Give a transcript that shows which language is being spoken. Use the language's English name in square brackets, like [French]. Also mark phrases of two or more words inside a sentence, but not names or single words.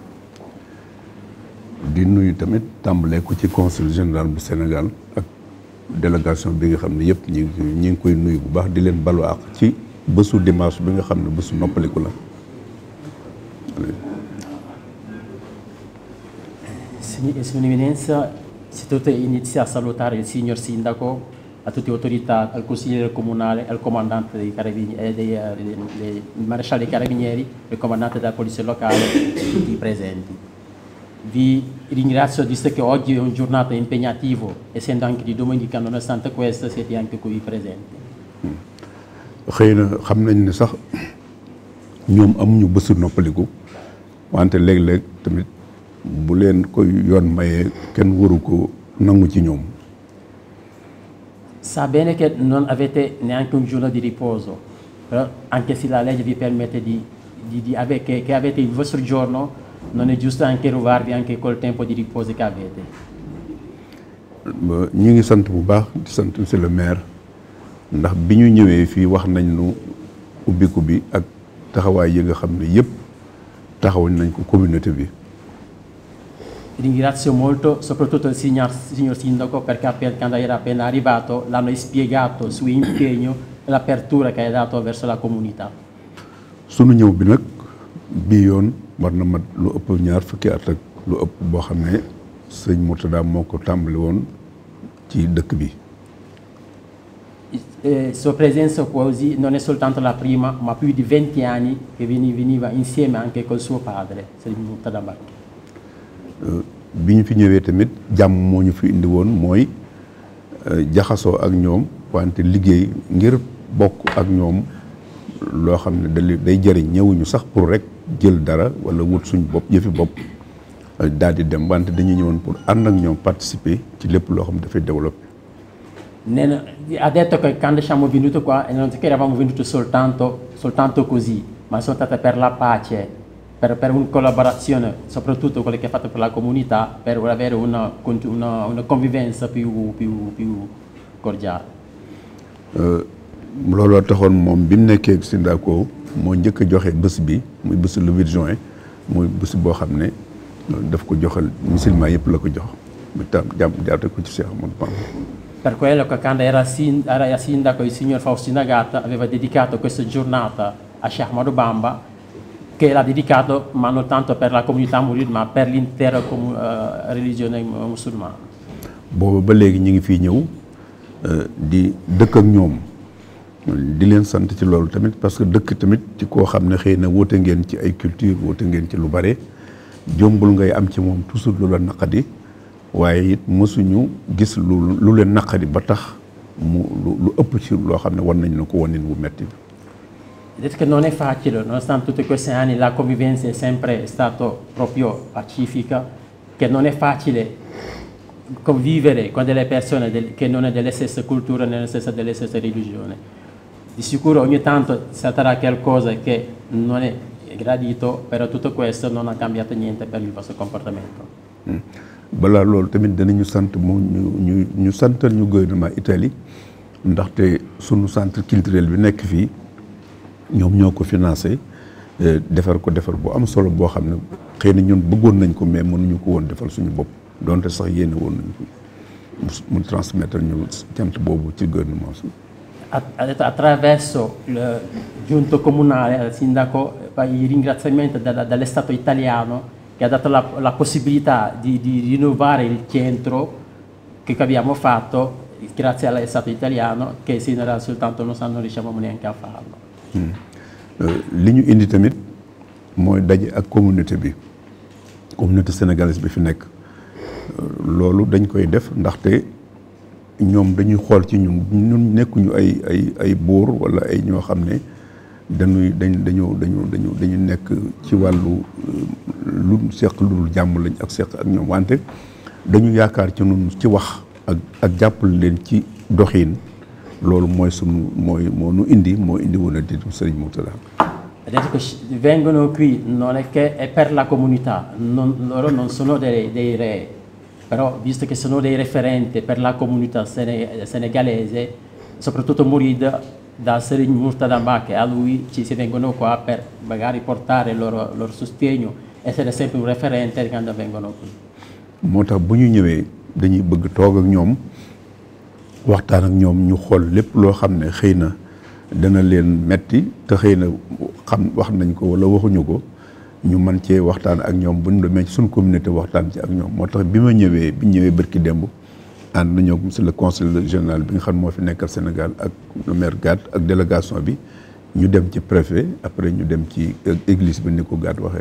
[Wolof] di nuyu tamit tàmbalee ko ci [French] consul général [Wolof] bu Sénégal ak délégation bi nga xam ne yëpp ñi ngi koy nuyu bu baax, di leen balu ak ci bésu dimanche bi nga xam ne bésu noppaliku la. [Italian] Signor Eminenza, innanzitutto inizia a salutare il signor Sindaco, a tutte le autorità, al consigliere comunale, al comandante dei carabinieri, il maresciallo dei carabinieri, il comandante della polizia locale e tutti i presenti. Vi ringrazio, visto che oggi è una giornata impegnativa, essendo anche di domenica, nonostante questo siete anche qui presenti. [Wolof] xëy na xam nañ ne sax ñoom amuñu bésu noppaliku wante léeg-léeg tamit bu leen koy yoon mayee kenn waru ko nangu ci ñoom. [Italian] Sa bene che non avete neanche un giorno di riposo, però anche se la legge vi permette che avete il vostro giorno, non è giusto anche rubarvi anche quel tempo di riposo che avete. [Wolof] ñu ngi sant bu baax di sant [French] monsieur le maire [Wolof] ndax bi ñu ñëwee fii wax nañ nu ubbiku bi ak taxawaay yi nga xam ne yëpp taxaw nañ ko communauté bi. [Italian] Ringrazio molto soprattutto il signor Sindaco perché quando era appena arrivato l'hanno spiegato il suo impegno e l'apertura che hai dato verso la comunità. [Wolof] Sunu ñëw bi nag bii yoon war na mat lu ëpp ñaar fukki at ak lu ëpp boo xam ne sëñ Mourtada moo ko tàmbali woon ci dëkk bi. [Italian] Sua presenza così non è soltanto la prima, ma più di 20 anni che veniva insieme anche col suo padre, sëñ Mourtada Mbacké. [Wolof] bi ñu fi ñëwee tamit jàmm moo ñu fi indi woon mooy jaxasoo ak ñoom wante liggéey ngir bokk ak ñoom loo xam ne day jëriñ ñëwuñu sax pour rek jël dara wala wut suñ bopp yëfi bopp daal di dem wante dañuy ñëwoon pour ànd ak ñoom participer ci lépp loo xam ne dafay développer. [Italian] Ha detto che quando siamo venuti qua non è che eravamo venuti soltanto così, ma sono state per la pace. Per una collaborazione, soprattutto quelle che fate per la comunità, per avere una convivenza più cordiale. [Wolof] Looloo taxoon moom bi mu nekkee ak Sindako moo njëkk a joxe bés bi muy bésu [French] le 8 juin [Wolof] muy bés boo xam ne daf ko joxal musulman yëpp la ko jox mu tam jaate ko ci Cheikh Ahmadou Bamba. [Italian] Per quello che quando era sindaco il signor Faustino Agatta aveva dedicato questa giornata a Cheikh Ahmadou Bamba, che l'ha dedicato ma non tanto per la comunità mouride ma per l'intera religione musulmana. [Wolof] Booba ba léegi ñu ngi fii ñëw di dëkk ak ñoom di leen sant ci loolu tamit [French] parce que [Wolof] dëkk tamit ci koo xam ne xëy na woote ngeen ci ay culture woote ngeen ci lu bare jombul ngay am ci moom toujours lu la naqadi waaye it mësuñu gis lu leen naqadi ba tax mu lu ëpp ci loo xam ne war nañ na ko wanin wu metti bi. [Italian] Detto che non è facile, nonostante tutti questi anni la convivenza è sempre stata proprio pacifica, che non è facile convivere con delle persone che non è delle stesse culture né delle stesse religioni. Di sicuro ogni tanto sarà qualcosa che non è gradito, però tutto questo non ha cambiato niente per il vostro comportamento. [Wolof] Balaa loolu tamit danañu sant ñu santal ñu gouvernement Italie ndaxte sunu [French] centre culturel [Wolof] bi nekk fii ñoom ñoo ko financé defar ko defar bu am solo boo xam ne xëy na ñun bëggoon nañ ko mais mënuñu ko woon defal suñu bopp donte sax yéene woon nañ ko mu transmettre ñu cant boobu ci gouvernement su. [Italian] Attraverso il giunto comunale, al sindaco, i ringraziamenti dallo Stato italiano che ha dato la possibilità di rinnovare il centro che abbiamo fatto grazie allo Stato italiano che sinora soltanto non riusciamo neanche a farlo. [Wolof] li ñu indi tamit mooy daje ak [French] communauté sénégalaise [Wolof] bi fi nekk loolu dañ koy def ndaxte ñoom dañuy xool ci ñun nekkuñu ay buur wala ay ñoo xam ne dañu nekk ci wàllu lu seq lu dul jàmm lañ ak seq ak ñoom wante dañu yaakaar ci ñun ci wax ak jàppale leen ci doxiin loolu mooy moo nu indi woon a di Serigne Mourtada. [Italian] Adesso che vengono qui non è che è per la comunità, loro non sono dei re, però visto che sono dei referenti per la comunità senegalese, soprattutto mouride, da Serigne Mourtada Mbacké a lui ci si vengono qua per magari portare il loro sostegno, essere sempre un referente quando vengono qui. [Wolof] moo tax bu ñu ñëwee dañuy bëgg toog ak ñoom waxtaan ak ñoom ñu xool lépp loo xam ne xëy na dana leen metti te xëy na wax nañ ko wala waxuñu ko ñu mën cee waxtaan ak ñoom bu ñu demee ci suñu communauté waxtaan ci ak ñoom moo tax bi ñu ñëwee bërki démb ànd nañoo [French] monsieur le conseil général [Wolof] bi nga xam moo fi nekkal Sénégal ak [French] le maire [Wolof] Gade ak délégation bi ñu dem ci préfet après ñu dem ci église bi ni ko Gade waxee.